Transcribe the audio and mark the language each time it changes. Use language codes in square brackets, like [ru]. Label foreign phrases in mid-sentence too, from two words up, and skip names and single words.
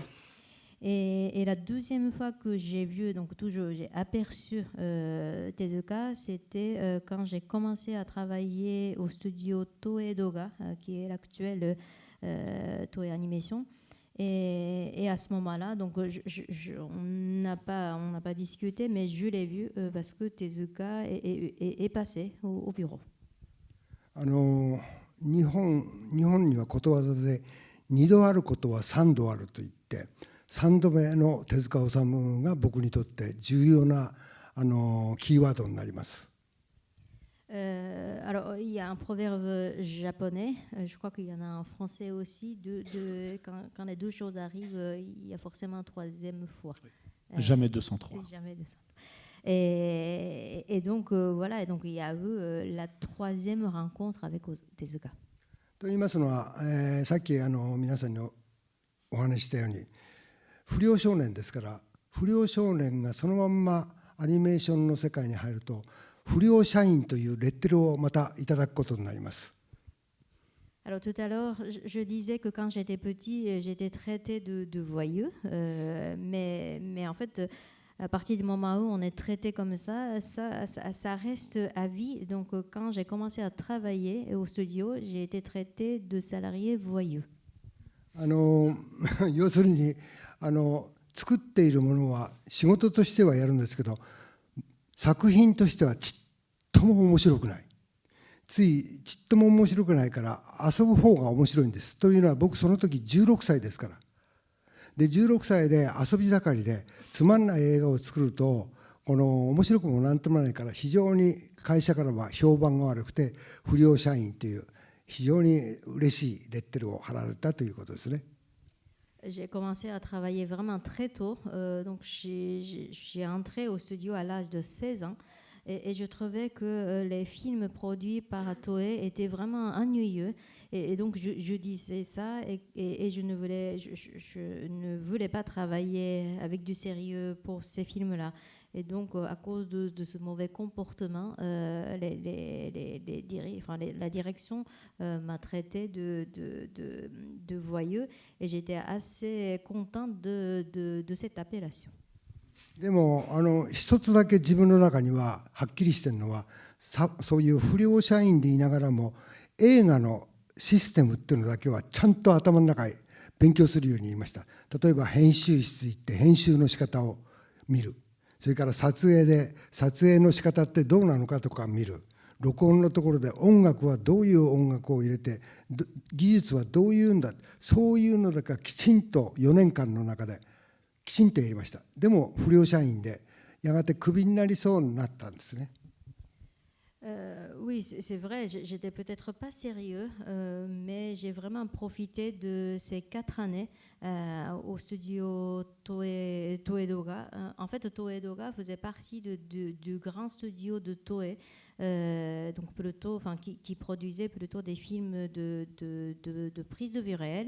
[fr] Et la deuxième fois que j'ai vu, donc toujours j'ai aperçu Tezuka, c'était quand j'ai commencé à travailler au studio Toei Doga, qui est l'actuel Toei Animation. Et à ce moment-là, donc on n'a pas discuté, mais je l'ai vu parce que Tezuka est passé au bureau. [ja] 日本にはことわざで2度あることは3度あると言って、3度目の手塚治虫が僕にとって重要なキーワードになります。 [fr] Alors, il y a un proverbe japonais, je crois qu'il y en a en français aussi, quand les deux choses arrivent, il y a forcément une troisième fois. Jamais 203. Jamais 203. Et donc, voilà, et donc il y a eu la troisième rencontre avec Tezuka. [ja] と言いますのは、さっき皆さんにお話ししたように、不良少年ですから、不良少年がそのまんまアニメーションの世界に入ると、不良社員というレッテルをまたいただくことになります。 [fr] Alors tout à l'heure, je disais que quand j'étais petit, j'étais traité de voyeux, mais en fait, à partir du moment où on est traité comme ça reste à vie. Donc quand j'ai commencé à travailler au studio, j'ai été traité de salarié voyeux. [ja] 要するに作っているものは仕事としてはやるんですけど、作品としてはちっとも面白くない。ちっとも面白くないから遊ぶ方が面白いんです。というのは僕その時16歳ですから。で16歳で遊び盛りでつまんない映画を作ると、 この面白くもなんともないから非常に会社からは評判が悪くて不良社員という非常に嬉しいレッテルを貼られたということですね。 [fr] J'ai commencé à travailler vraiment très tôt. Donc, j'ai entré au studio à l'âge de 16 ans. Et je trouvais que les films produits par Toei étaient vraiment ennuyeux. Et donc, je disais ça et je ne voulais pas travailler avec du sérieux pour ces films-là. Et donc, à cause de ce mauvais comportement, la direction m'a traité de voyeux et j'étais assez contente de cette appellation. [ja] でも一つだけ自分の中にははっきりしてるのはそういう不良社員でいながらも映画のシステムっていうのだけはちゃんと頭の中へ勉強するように言いました。例えば編集室行って編集の仕方を見る。それから撮影で撮影の仕方ってどうなのかとか見る。録音のところで音楽はどういう音楽を入れて技術はどういうんだ、そういうのだからきちんと4年間の中できちんとやりました。でも不良社員でやがてクビになりそうになったんですね。 [fr] Oui, c'est vrai, j'étais peut-être pas sérieux, mais j'ai vraiment profité de ces 4 années au studio Toei Doga. En fait, Toei Doga faisait partie du grand studio de Toei, donc plutôt, qui produisait plutôt des films de prise de vue réelle.